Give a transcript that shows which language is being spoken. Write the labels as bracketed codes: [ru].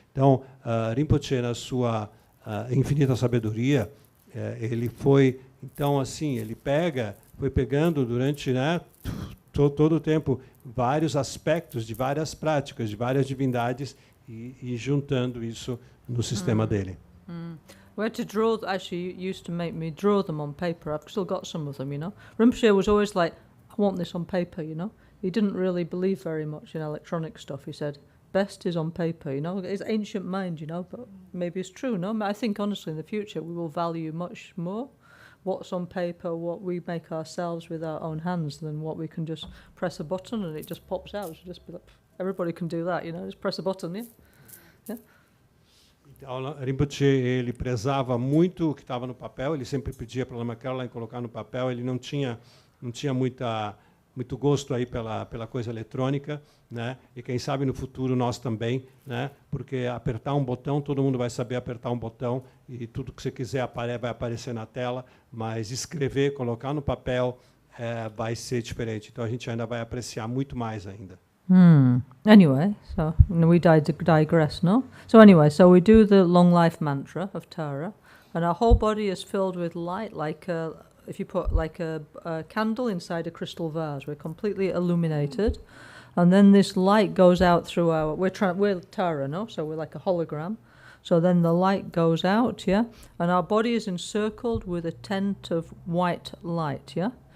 [pt] Então, Rinpoche, na sua infinita sabedoria, ele foi, então, assim, ele foi pegando durante, né, todo o tempo vários aspectos de várias práticas, de várias divindades e juntando isso no sistema dele. [en] We had to draw, actually used to make me draw them on paper. I've still got some of them, you know. Rinpoche was always like, I want this on paper, you know. He didn't really believe very much in electronic stuff. He said, best is on paper, you know. It's ancient mind, you know, but maybe it's true, no? I think, honestly, in the future, we will value much more what's on paper, what we make ourselves with our own hands, than what we can just press a button and it just pops out. So just be like, everybody can do that, you know, just press a button, yeah? Yeah. [pt] Então, Rinpoche, ele prezava muito o que estava no papel, ele sempre pedia para a Lama Caroline colocar no papel, ele não tinha muito gosto aí pela coisa eletrônica, né? E quem sabe no futuro nós também, né? Porque apertar um botão, todo mundo vai saber apertar um botão e tudo que você quiser vai aparecer na tela, mas escrever, colocar no papel vai ser diferente. Então a gente ainda vai apreciar muito mais ainda. [en] Anyway, so we digress, no? So anyway, so we do the long life mantra of Tara, and our whole body is filled with light, like if you put like a candle inside a crystal vase. We're completely illuminated, and then this light goes out through our. We're Tara, no? So we're like a hologram. So then the light goes out, yeah, and our body is encircled with a tent of white light, yeah.